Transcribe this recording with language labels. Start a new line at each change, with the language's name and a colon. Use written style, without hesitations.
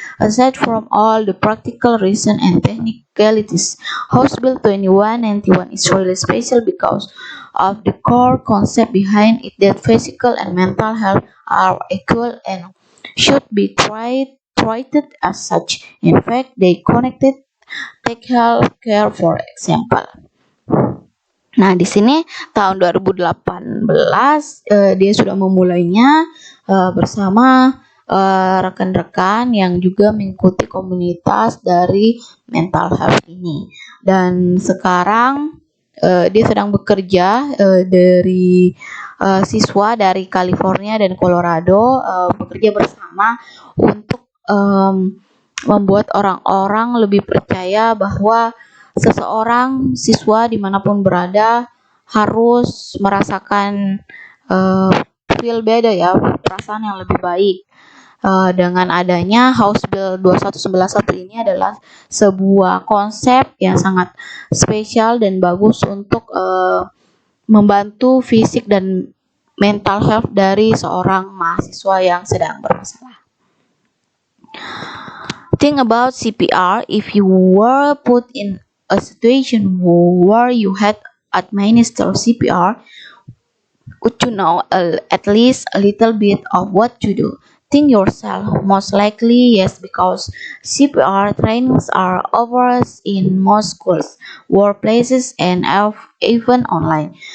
English: Aside from all the practical reasons and technicalities, House Bill 2191 is really special because of the core concept behind it, that physical and mental health are equal and should be treated as such. In fact, they connected. Take health care for example.
Indonesian: Nah, di sini tahun 2018 dia sudah memulainya bersama rekan-rekan yang juga mengikuti komunitas dari mental health ini. Dan sekarang dia sedang bekerja dari siswa dari California dan Colorado bekerja bersama untuk membuat orang-orang lebih percaya bahwa seseorang siswa dimanapun berada harus merasakan
English: feel better
Indonesian: ya, perasaan yang lebih baik. Dengan adanya House Bill 2191 ini adalah sebuah konsep yang sangat spesial dan bagus untuk membantu fisik dan mental health dari seorang mahasiswa yang sedang bermasalah.
English: Think about CPR. If you were put in a situation where you had administer CPR, would you know at least a little bit of what to do? Think yourself. Most likely yes, because CPR trainings are offered in most schools, workplaces, and even online.